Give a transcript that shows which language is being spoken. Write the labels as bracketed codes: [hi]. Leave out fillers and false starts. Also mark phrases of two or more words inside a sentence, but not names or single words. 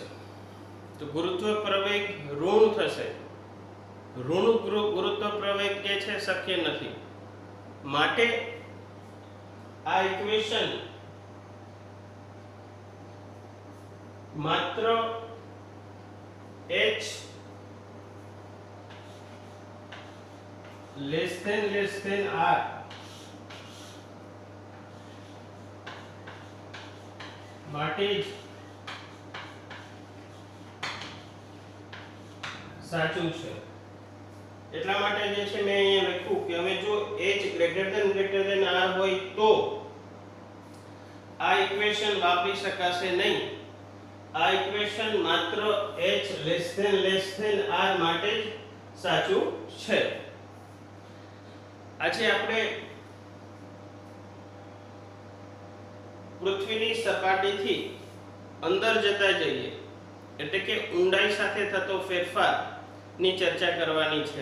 [gu] તો ગુરુત્વ પ્રવેગ ઋણ થશે. ઋણ ગુરુત્વ પ્રવેગ જે છે શક્ય નથી. માટે આ ઇક્વેશન માત્ર [en] h less than r [gu] માટે જ સાચું છે. એટલા માટે જે છે મેં અહીંયા લખ્યું કે અમે જો [en] h greater than r [gu] હોય તો આ ઇક્વેશન વાપરી શકાશે નહીં. આ ઇક્વેશન માત્ર [en] h less than r [gu] માટે જ સાચું છે. આજે આપણે પૃથ્વીની સપાટીથી અંદર જતા જઈએ એટલે કે ઊંડાઈ સાથે થતો ફેરફાર ની ચર્ચા કરવાની છે.